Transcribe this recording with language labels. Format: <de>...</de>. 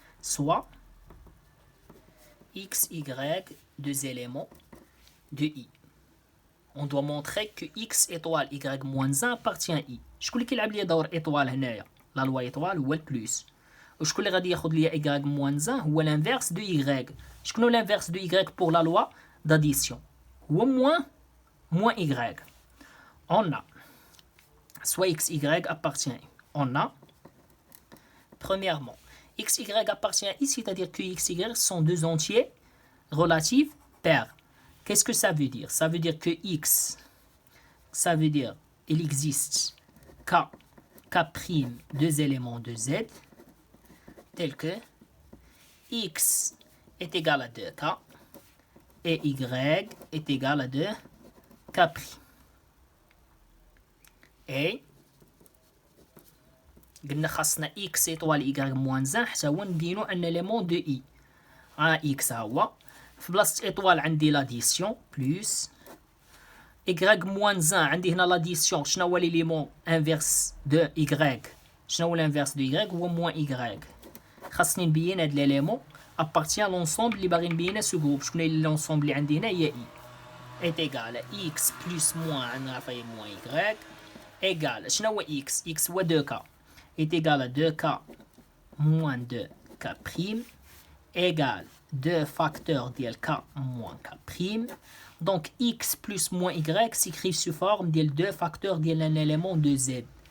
<fr>Soit X, Y, deux éléments de I. On doit montrer que X étoile Y moins 1 appartient à I.</fr> <ar>شكون اللي كيلعب لي دور étoile هنايا؟</ar> <fr>La loi étoile</fr> <ar>هو البلوس. وشكون اللي غادي ياخذ لي Y moins 1 هو</ar> <fr>l'inverse de Y. شكون l'inverse de Y pour la loi d'addition؟ هو moins Y. On a soit X, Y appartient à I. On a premièrement X, Y appartient à I, c'est-à-dire que X, Y sont deux entiers relatifs pairs. Qu'est-ce que ça veut dire? Ça veut dire que X, ça veut dire il existe K', deux éléments de Z, tels que X est égal à 2K et Y est égal à 2K'. Et</fr> <ar>قلنا خاصنا</ar> <fr>X étoile Y moins 1</fr> <ar>حتى هو نبينو ان</ar> <fr>élément de I. X هو في بلاصة étoile عندي l'addition plus Y moins 1</fr> <ar>عندي هنا</ar> <fr>l'addition.</fr> <ar>شنو هو</ar> <fr>l'élément inverse de Y؟ شنو هو l'inverse de Y؟ هو moins Y.</fr> <ar>خاصني نبين هاد</ar> <fr>l'élément appartient à l'ensemble</fr> <ar>اللي باغي نبينه سو جروب. شكون هي l'ensemble اللي عندي هنا؟ هي I.</ar> <fr>est égal à X plus moins</fr> <ar>نعرفها هي</ar> <fr>moins Y égal شنو هو X؟ X هو 2K est égal à 2K moins 2K' égale 2 facteurs de K moins K'. Donc X plus moins Y s'écrit sous forme de 2 facteurs d'un élément de Z.</fr>